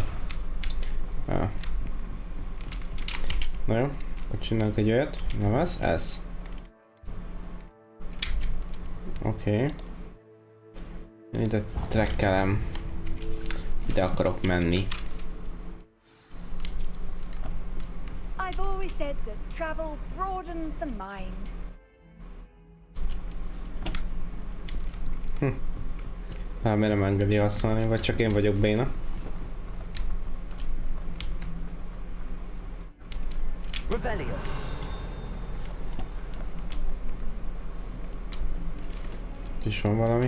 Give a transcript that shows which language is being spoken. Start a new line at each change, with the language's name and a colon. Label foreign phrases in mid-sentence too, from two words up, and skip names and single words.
Hungarian: Ah. Na jó, akkor csinálunk egy olyat. Nem ez? Ez. Oké. Ide trekkelem. Ide akarok menni.
English: I've always said that travel broadens the mind.
Hungarian: Hát miért nem engedi használni, vagy csak én vagyok béna? Revelio. Itt is van valami.